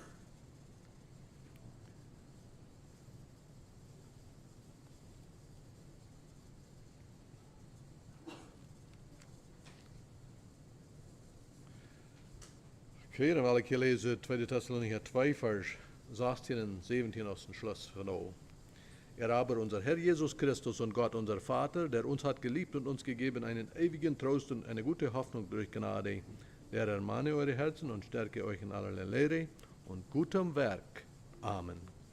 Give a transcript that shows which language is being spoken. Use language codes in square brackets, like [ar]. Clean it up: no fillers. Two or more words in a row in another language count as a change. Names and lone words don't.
[nl] Oké, dan wil ik je lezen 2 Thessalonicher 2 vers 16 en 17 [de] aus dem Schluss von O. Er aber unser Herr Jesus Christus und Gott unser Vater, der uns hat geliebt und uns gegeben einen ewigen Trost und eine gute Hoffnung durch Gnade, der ermahne eure Herzen und stärke euch in allerlei Lehre und gutem Werk. Amen.